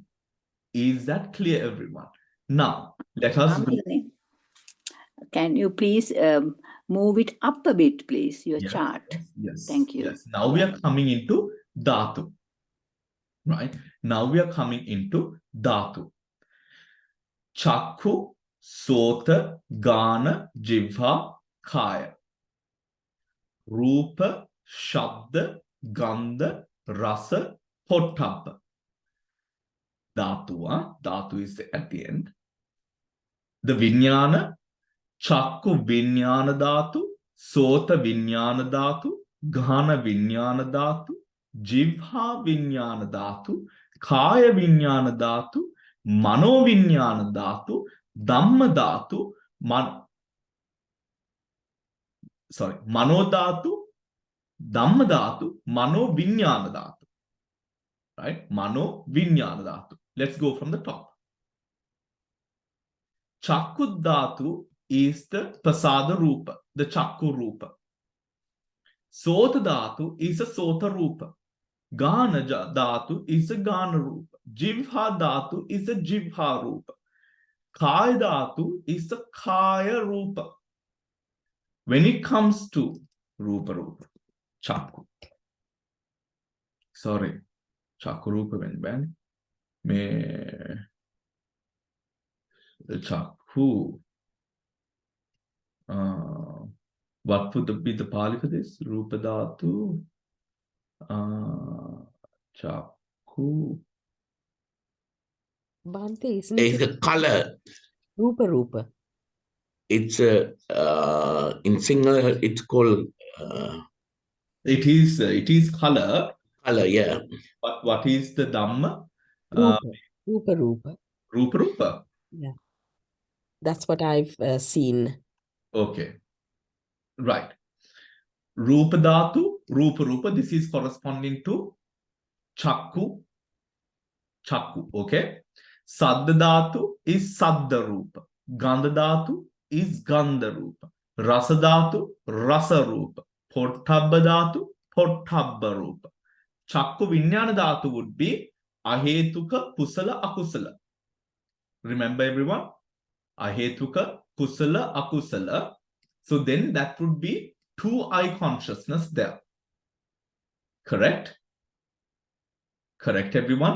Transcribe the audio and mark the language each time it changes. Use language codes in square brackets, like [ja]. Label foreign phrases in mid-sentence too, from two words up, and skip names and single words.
[en] Is that clear, everyone? Now, let us go. Can you please move it up a bit, please, your Yes, chart? yes. Thank you. Yes. Now we are coming into dhatu, right? Now we are coming into dhatu. [pi] Chakku, Sota, Gana, Jivha, Kaya. Rupa, Shabda, Gandha, Rasa, Potappa. [en] Dhatu, Dhatu is at the end. [pi] The Vinyana, Chakku Vinyana Dhatu, Sota Vinyana Dhatu, Ghana Vinyana Dhatu, Jivha Vinyana Dhatu, Kaya Vinyana Dhatu, Mano Vinyana Dhatu, Dhamma Dhatu, Mano Dhatu, Dhamma Dhatu, Mano Vinyana Dhatu. Right? Mano Vinyana Dhatu. [en] Let's go from the top. [pi] Chakku Dhatu [en] is the [pi] Pasada Rupa, [en] the [pi] Chakku Rupa. Sota Dhatu [en] is a [pi] Sota Rupa. Gana Dhatu [en] is a [pi] Gana Rupa. Jivha Dhatu [en] is a [pi] Jivha Rupa. Kaya Dhatu [en] is a [pi] Kaya Rupa. [en] When it comes to [pi] Rupa, Chakku. [en] Sorry, [pi] Chakku Rupa [en] went bad. The Chakku. What would be the Pali for this? [pi] Rupa Dhatu. Chakku. [en] Bhante, isn't It's it a color. Rupa? It's in Sinhala, it's called It is color. color, yeah. But what is the Dhamma? Rupa. Rupa. Yeah. That's what I've seen. Okay. Right. [pi] Rupa Dhatu, Rupa. [en] This is corresponding to Chakku. Okay. [pi] Saddha Dhatu is Saddha Rupa. Gandha Dhatu is Gandha Rupa. Rasa Dhatu, Rasa Rupa. Pottabba Dhatu, Pottabba Rupa. Chakku Vinyana Dhatu [en] would be [pi] Ahetuka, Kusala, Akusala. [en] Remember everyone? [pi] Ahetuka, Kusala, Akusala. [en] So then that would be 2I consciousness there. Correct? Correct, everyone?